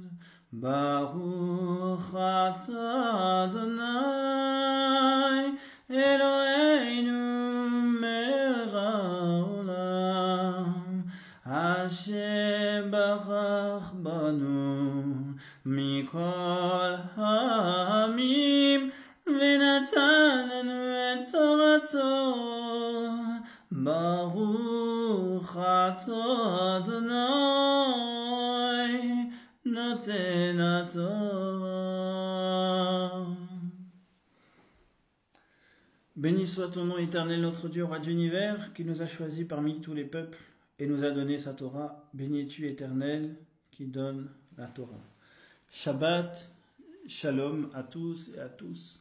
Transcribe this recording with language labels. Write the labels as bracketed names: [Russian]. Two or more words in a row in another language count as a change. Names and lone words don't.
[Hebrew] ברוך אתה אדוני אלוהינו מלך העולם, אשר בחר בנו מכל העמים ונתן לנו את תורתו. ברוך אתה אדוני נותן התורה. [French] Béni soit ton nom éternel, notre Dieu, roi de l'univers, qui nous a choisis parmi tous les peuples et nous a donné sa Torah. Béni es-tu éternel, qui donne la Torah. [Hebrew] שבת, שלום [French] à tous et à tous.